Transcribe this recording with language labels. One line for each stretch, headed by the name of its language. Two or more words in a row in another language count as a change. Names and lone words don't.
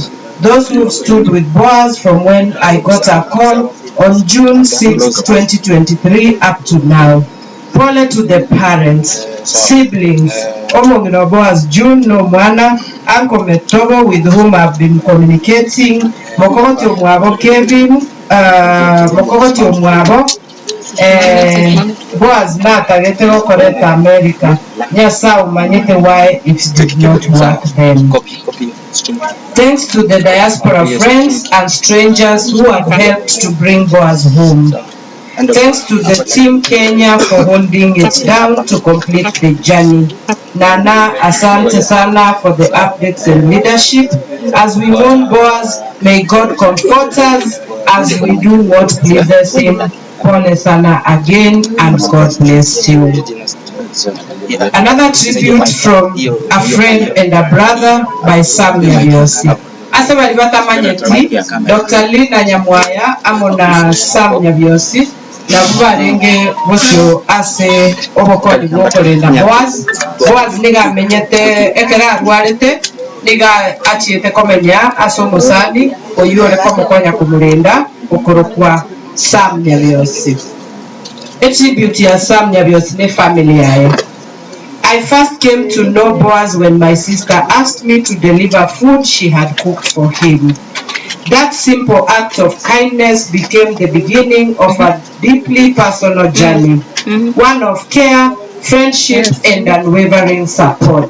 English: Those who stood with Boaz from when I got a call on June 6, 2023 up to now. Pole to the parents, siblings,
Gusii: Omongino Boaz June no mwana,
English: Uncle Metobo with whom I've been communicating,
Gusii: Mokoto Mwabo Kevin, mokogoti omwabo Boaz natagete gokoreta America Nyasaye umanyite
English: why it did not work then. Thanks to the diaspora friends and strangers who have helped to bring Boaz home. Thanks to the team Kenya for holding it down to complete the journey. Nana,
Swahili: asante sana
English: for the updates and leadership. As we mourn Boaz, may God comfort us as we do what pleases him.
Swahili: Pole sana
English: again, and God bless you. Another tribute from a friend and a brother by Sam Nyabiosi.
Gusii: Asa bali batamanyeti Dr. Lina Nyamwaya amona Sam Nyabiosi na bubarenge bosyo ase obokoli bwokorenda Boaz niga amenyete ekera arwarete niga achiete komenya aso musani oyore komukonya kumurenda okorokwa Sam Nyabiosi.
English: A tribute
Gusii: ya Sam Nyabiosi ne family yae.
English: I first came to know Boaz when my sister asked me to deliver food she had cooked for him. That simple act of kindness became the beginning of a deeply personal journey, one of care, friendship, and unwavering support.